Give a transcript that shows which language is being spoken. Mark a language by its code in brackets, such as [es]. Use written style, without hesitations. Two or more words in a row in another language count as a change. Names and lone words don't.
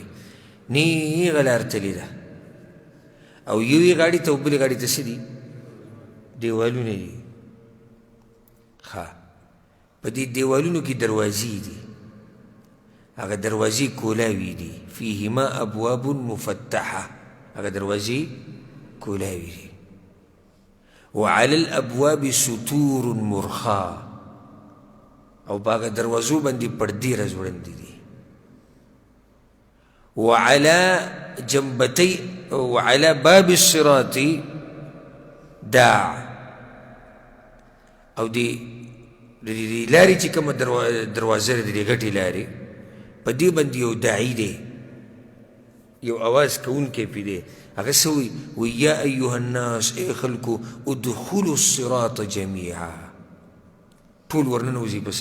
[ps] نیغه لار تللې ده او یوې غاړې ته او بلې غاړې ته څه دي؟ دیوالونه دي. ښه، په دې دیوالونو کې دروازې دي، هغه دروازې کولاوي دي. [ar] فیهما ابواب مفتحه، [ps] هغه دروازې کولاوي دي. [ar] وعلى الابواب سطور مرخا، [ps] او په هغه دروازو باندې پردې راځوړندې دي. [ar] وعلى باب الصراط داع، [ps] او دې لارې چې کومه دروازه ده، دې غټې لارې، په دې باندې یو داعي دی، یو اواز کوونکی پې دی هغه څه وایي وایي [ar] یا ایها الناس [ps] ای خلکو [ar] ادخلوا الصراط جمیعا [ps] ټول ورننوځي په